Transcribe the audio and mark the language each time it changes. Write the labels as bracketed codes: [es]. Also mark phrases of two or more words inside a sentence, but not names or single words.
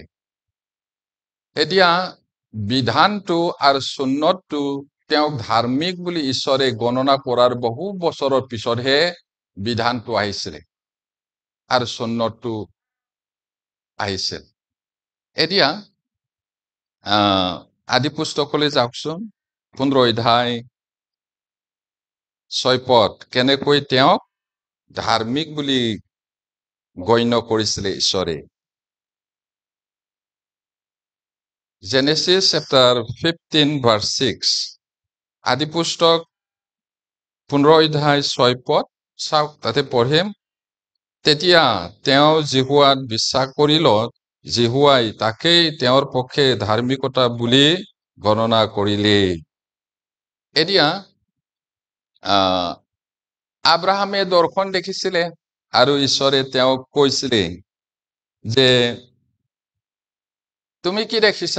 [as] এতিয়া বিধানটো আৰু সুন্নতটো তেওঁক ধাৰ্মিক বুলি ঈশ্বৰে গণনা কৰাৰ বহু বছৰৰ পিছতহে বিধানটো আহিছিলে আৰু সুন্নতটো আহিছিল। এতিয়া আদি পুস্তকলৈ যাওকচোন, 15 অধ্যায় 6 পদ, কেনেকৈ তেওঁক ধাৰ্মিক বুলি গণ্য কৰিছিলে ঈশ্বৰে। [en] Genesis chapter 15 verse 6, [as] আদি পুস্তক 15 অধ্যায় 6 পদ চাওক, তাতে পঢ়িম। তেতিয়া তেওঁ জিহুৱাত বিশ্বাস কৰিলত, জিহুৱাই তাকেই তেওঁৰ পক্ষে ধাৰ্মিকতা বুলি গণনা কৰিলে। এতিয়া আব্ৰাহামে দৰ্শন দেখিছিলে আৰু ঈশ্বৰে তেওঁক কৈছিলে যে তুমি কি দেখিছা?